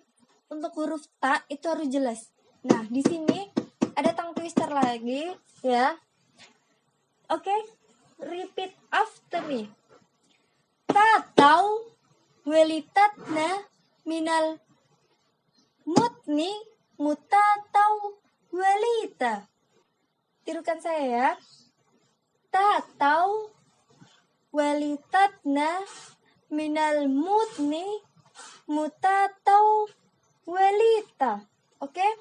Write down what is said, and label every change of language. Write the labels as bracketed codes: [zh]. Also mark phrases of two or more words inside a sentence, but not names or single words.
[id] Untuk huruf ta itu harus jelas. Nah, di sini ada [en] tongue twister [id] lagi, ya. Oke, [en] repeat after me. Tatau walitatna minal mutni mutatau walita. [id] Tirukan saya ya. Tatau walitatna minal mutni mutatau walita. Oke?